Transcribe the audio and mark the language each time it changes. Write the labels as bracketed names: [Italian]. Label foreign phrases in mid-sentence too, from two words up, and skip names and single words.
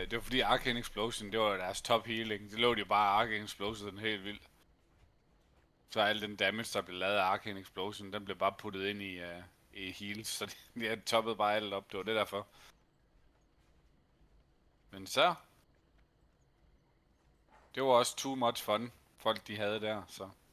[Danish] det var fordi Arcane Explosion, det var deres top healing. Det lå de jo bare Arcane Explosion, den helt vildt. Så al den damage, der blev lavet af Arcane Explosion, den blev bare puttet ind i heals. Så de havde toppet bare alt op, det var det derfor. Men så... Det var også [English] too much fun, [Danish] folk de havde der, så...